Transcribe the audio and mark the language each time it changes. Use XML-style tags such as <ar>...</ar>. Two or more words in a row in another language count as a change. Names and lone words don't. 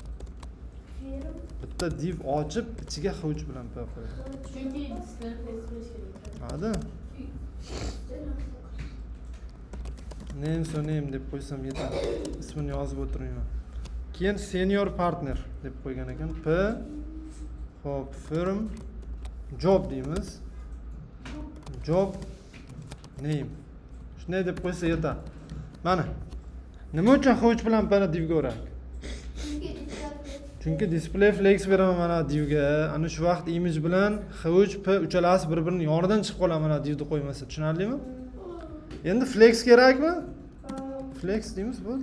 <uz>Bitta div ochib, ichiga H3 bilan P qo'yamiz. Chunki</uz> <en>display flex</en> <uz>berish kerak. Hadi. Name deb qo'ysam yetadi. Ismini yozib o'tirmayman. Keyin</uz> <en>senior partner</en> <uz>deb qo'ygan ekan. P hop</uz> <en>firm job</en> <uz>deymiz.</uz> <en>Job name.</en> <uz>Shunday deb qo'ysa yetadi. Mana. Nima uchun H3 bilan P ni divga uradi? Chunki</uz> <en>display flex</en> <uz>beraman mana divga. Ana shu vaqt image bilan H3 P uchalasi bir-birining yonidan chiqib qoladi mana divni qo'ymasa. Tushunarlimi? Endi flex kerakmi? Flex deymiz bo'ldi.</uz>